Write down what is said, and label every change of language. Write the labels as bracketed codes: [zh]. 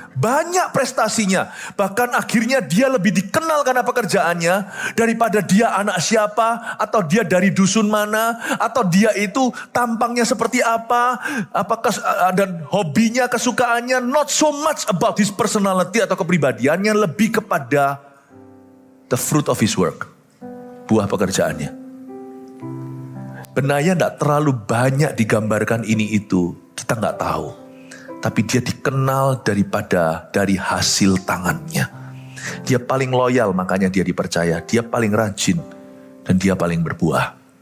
[id] Banyak prestasinya. Bahkan akhirnya dia lebih dikenal karena pekerjaannya. Daripada dia anak siapa. Atau dia dari dusun mana. Atau dia itu tampangnya seperti apa. Dan hobinya, kesukaannya. [en] Not so much about his personality [id] atau kepribadiannya. Lebih kepada [en] the fruit of his work. [id] Buah pekerjaannya. Benaya tidak terlalu banyak digambarkan ini itu. Kita nggak tahu. Tapi dia dikenal dari hasil tangannya. Dia paling loyal, makanya dia dipercaya. Dia paling rajin, dan dia paling berbuah.